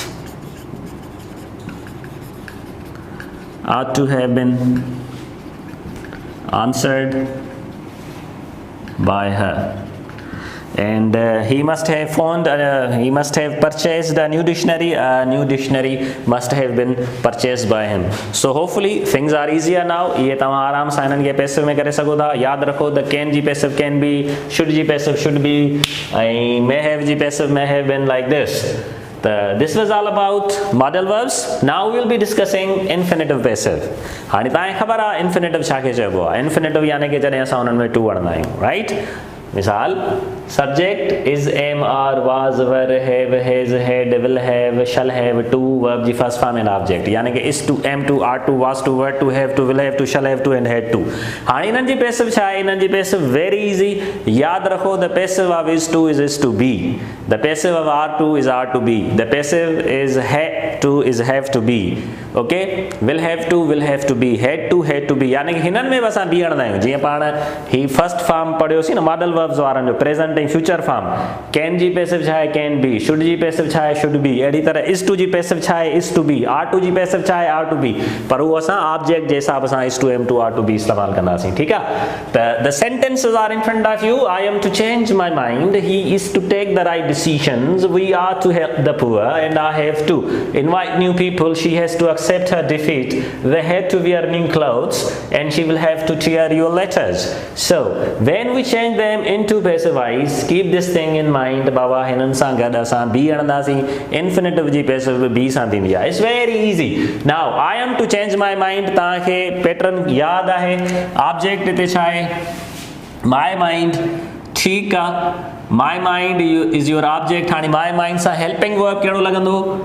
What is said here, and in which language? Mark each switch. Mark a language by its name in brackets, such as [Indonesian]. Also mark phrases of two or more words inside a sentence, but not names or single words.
[English] ought to have been answered by her and he must have purchased a new dictionary must have been purchased by him so hopefully things are easier now ये [Sindhi] तव्हां आराम सां हिननि खे पैसिव में करे सघो था यादि रखो त [English] कैन जी passive can be should जी passive should be ऐं may have जी passive may have been like this this was all about modal verbs now we'll be discussing infinitive passive [Sindhi] हाणे तव्हांखे ख़बर आहे [English] infinitive [Sindhi] छा खे चइबो आहे [English] infinitive [Sindhi] यानी कि जॾहिं असां उन्हनि में टू आणंदा आहियूं [English] राइट मिसाल subject is am are was were have has had will have shall have to verb जी first form and object [Sindhi] यानी कि [English] is to am to are to was to were to have to will have to shall have to and had to [Sindhi] हाणे इन्हनि जी पैसिव छा आहे इन्हनि जी पैसिव [English] very easy [Sindhi] यादि रखो [English] the passive of is to be the passive of are to is are to be the passive is have to be okay will have to be [Sindhi] had to be यानी कि हिननि में असां बी हणंदा आहियूं जीअं पाण ही [English] first form [Sindhi] पढ़ियोसीं न [English] modal verbs [Sindhi] वारनि जो प्रेज़ेंट ऐं [English] future form [Sindhi] कैन जी पैसिव छा आहे [English] can be [Sindhi] शुड जी पैसिव छा आहे [English] should be [Sindhi] अहिड़ी तरह [English] is to [Sindhi] जी पैसिव छा आहे [English] is to be are [Sindhi] टू जी पैसिव छा आहे [English] are to be [Sindhi] पर उहो असां ऑब्जेक्ट जे हिसाब सां [English] is to am to are to be [Sindhi] इस्तेमालु कंदासीं ठीकु आहे त [English] the sentences are in front of you I am to change my mind he is to take the right decisions we are to help the poor and I have to invite new people she has to accept her defeat they had to wear new clothes and she will have to tear your letters so when we change them into passive voice keep this thing in mind [Sindhi] بابا هنن سان گڏ اسان be آڻينداسين infinitive جي passive be سان ٿيندي [English] it's very easy now I am to change my mind [Sindhi] ته ڪي pattern ياد آهي [English] object [Sindhi] اتي ڇا آهي [English] my mind [Sindhi] ٺيڪ آ [English] my mind is your object hani my mind sa helping verb [Sindhi] ڪهڙو لڳندو